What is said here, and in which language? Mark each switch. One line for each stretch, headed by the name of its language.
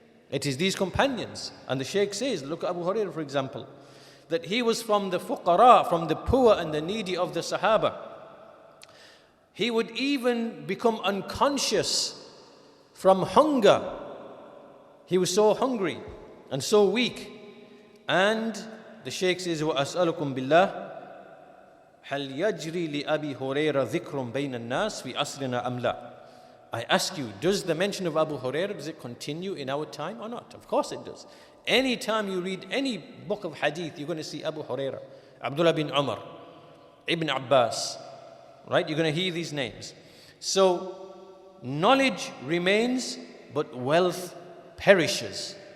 English: It is these companions. And the Shaykh says, look at Abu Hurairah for example, that he was from the fuqara, from the poor and the needy of the Sahaba. He would even become unconscious from hunger. He was so hungry and so weak. And the Shaykh says,
Arabic: وَأَسْأَلُكُمْ بِاللَّهِ هَلْ يَجْرِي لِأَبِي هُرَيْرَ ذِكْرٌ بَيْنَ النَّاسِ فِي أَصْرِنَا أَمْ لَا?
English: I ask you, does the mention of Abu Hurairah, does it continue in our time or not? Of course it does. Anytime you read any book of hadith, you're going to see Abu Hurairah, Abdullah bin Umar, Ibn Abbas, right? You're going to hear these names. So knowledge remains, but wealth perishes.